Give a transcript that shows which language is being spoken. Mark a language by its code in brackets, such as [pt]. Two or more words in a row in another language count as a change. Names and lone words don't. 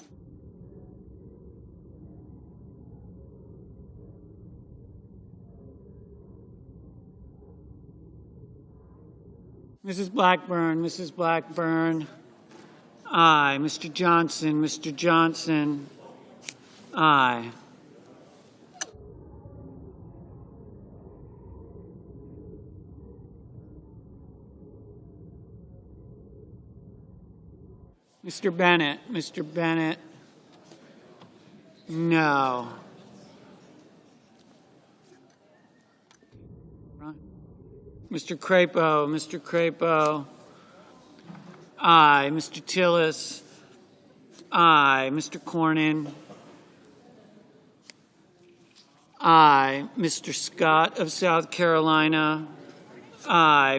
[en] Mrs. Blackburn, aye. Mr. Johnson, aye. Mr. Bennett, no. Mr. Crapo, aye. Mr. Tillis, aye. Mr. Cornyn, aye. Mr. Scott of South Carolina, aye.